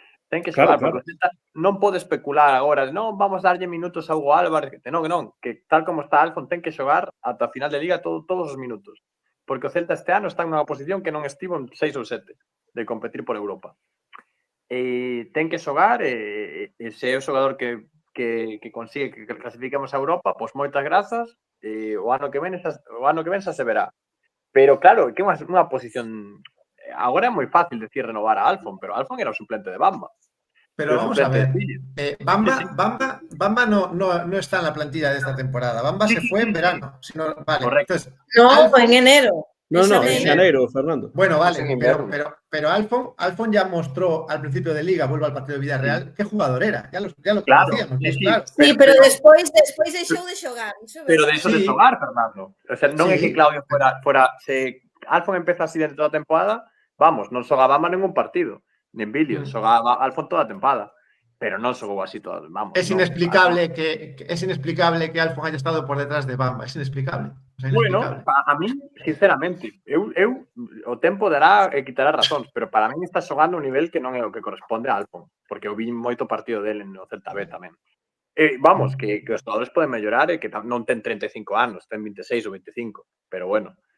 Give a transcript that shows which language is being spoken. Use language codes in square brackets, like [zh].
[gl] Ten que xogar, porque o Celta non pode especular agora, non, vamos darlle minutos a Hugo Álvarez, que non, que tal como está Alfon ten que xogar ata a final de Liga todos os minutos, porque o Celta este ano está nunha posición que non estivo en 6 ou 7 de competir por Europa. E ten que xogar, e se é o xogador que consigue que clasifiquemos a Europa, pois moitas grazas, e o ano que ven xa se verá. Pero claro, que é unha posición... Agora é moi fácil decir renovar a Alfon, pero Alfon era o suplente de Bamba. [es] Pero vamos a ver, Bamba no está en la plantilla de esta temporada. Bamba se fue en verano. Vale, correcto. Entonces, No, Alfon, en enero. No, en enero, Fernando. Bueno, vale, pero Alfon ya mostró al principio de Liga, vuelvo al partido de Villarreal, qué jugador era. Ya lo conocíamos. Claro. [gl] Sí, pero despois deixou de xogar. Pero deixou de xogar, Fernando. O sea, non é que Claudio fuera se Alfon empeza así dentro da temporada, vamos, non xogaba Bamba ningún partido, nin vídeos, xogaba Alfon toda a temporada. Pero non xogou así todo, vamos. [es] Es inexplicable que Alfon haya estado por detrás de Bamba, es inexplicable. [gl] Bueno, a mí, sinceramente, eu o tempo dará e quitará razóns, pero para mí está xogando un nivel que non é o que corresponde a Alfon, porque eu vi moito partido dele no Celta B tamén. Vamos, que os xogadores poden mellorar e que non ten 35 anos, ten 26 ou 25, pero bueno.